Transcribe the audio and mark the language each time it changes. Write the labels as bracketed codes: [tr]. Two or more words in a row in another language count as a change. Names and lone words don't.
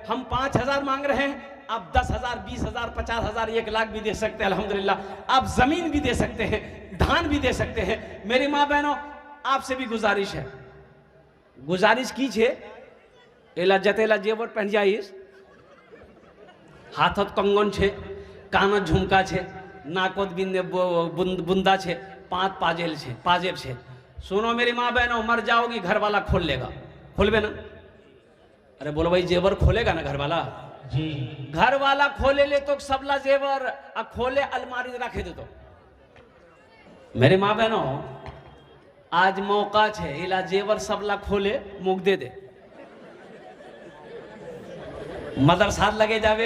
[hi] हम 5,000 मांग रहे हैं, आप 10,000, 20,000, 50,000, 1 लाख भी दे सकते हैं अल्हम्दुलिल्लाह। आप जमीन भी दे सकते हैं, धान भी दे सकते हैं। मेरी माँ बहनों, आपसे भी गुजारिश है, गुजारिश कीजिए, एला जतेला जेवर पहन जाइए, [sjp] हाथत कंगन छे, कानत झुमका छे, नाकोत बुंदा छे, पाँच पाजेब छे। [hi] सुनो मेरी माँ बहनों, मर जाओगी घर वाला खोल लेगा, [sjp] खोलबे ना? [hi] अरे बोलो भाई, जेवर खोलेगा ना घर वाला जी? [sjp] घर वाला खोले ले तो सबला जेवर आ खोले अलमारी रखे दे। तो मेरी माँ बहनों, आज मौका छे, इला जेवर सबला खोले मुख दे दे, मदरसा लगे जावे।